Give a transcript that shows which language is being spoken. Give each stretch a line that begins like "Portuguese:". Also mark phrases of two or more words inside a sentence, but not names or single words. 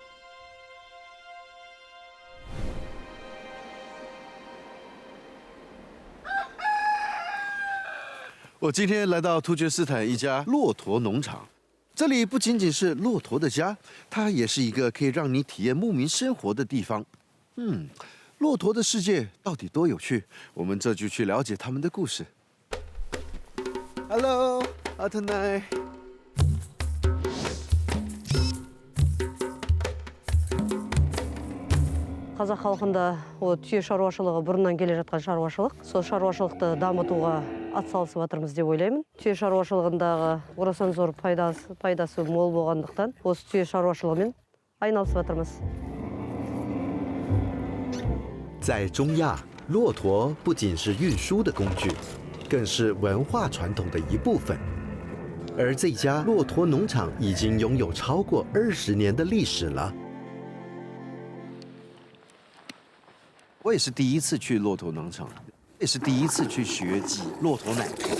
Chinese: 我今天来到突厥斯坦一家骆驼农场，这里不仅仅是骆驼的家，它也是一个可以让你体验牧民生活的地方。骆驼的世界到底多有趣？我们这就去了解他们的故事。Hello， 阿特奈。
Kazakh: қазақ халқында ол түйе шаруашылығы бұрыннан келе жатқан шаруашылық. Сол шаруашылықты дамытуға атсалысып жатырмыз деп ойлаймын. Түйе шаруашылығындағы орасан зор пайдасы мол болғандықтан осы түйе шаруашылығымен айналысып жатырмыз.
Chinese: 在中亚，骆驼不仅是运输的工具，更是文化传统的一部分。而这家骆驼农场已经拥有超过20年的历史了。我也是第一次去骆驼农场，也是第一次去学挤骆驼奶。